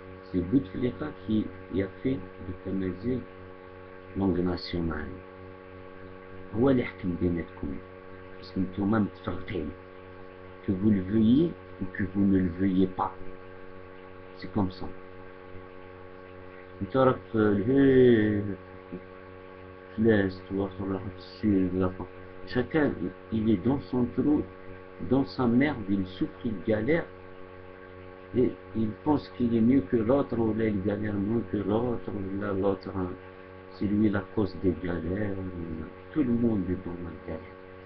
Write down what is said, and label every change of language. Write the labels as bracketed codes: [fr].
[fr] C'est Bouteflika qui a fait de Tamazight langue nationale. [ar] هو اللي يحكم بيناتكم [fr] parce que [ar] نتوما متفرقين [fr] que vous le veuillez ou que vous ne le veuillez pas. C'est comme ça. [ar] انت راك في l'est واخر راح في السود. [fr] Chacun il est dans son trou, dans sa merde, il souffre, il galère et il pense qu'il est mieux que l'autre, ou là il galère moins que l'autre, ou là l'autre c'est lui la cause des galères. Tout le monde est dans la galère.